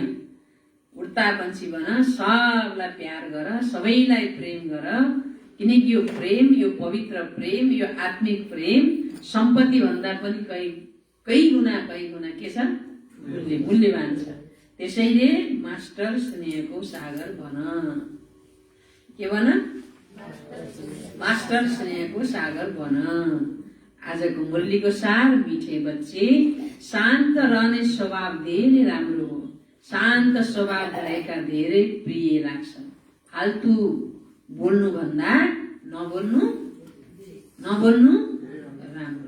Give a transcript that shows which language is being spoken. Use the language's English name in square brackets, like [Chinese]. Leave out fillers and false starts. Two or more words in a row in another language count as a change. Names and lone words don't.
[Hindi] उड्ता पंछी [Nepali] बन, सबलाई प्यार गर, सबैलाई प्रेम गर, किनकि यो प्रेम, यो पवित्र प्रेम, यो आत्मिक प्रेम सम्पत्ति भन्दा पनि [Hindi] कई गुणा [Nepali] के छ? मूल्यवान छ। त्यसैले मास्टर स्नेहको सागर बन। के बन? मास्टर स्नेहको सागर बन। आजको मुरलीको सार, [Hindi] मिठे बच्चे, [Nepali] शान्त रहने स्वभाव धेरै राम्रो हो। शान्त स्वभाव भएका धेरै प्रिय लाग्छ। फाल्तु बोल्नु भन्दा नबोल्नु राम्रो।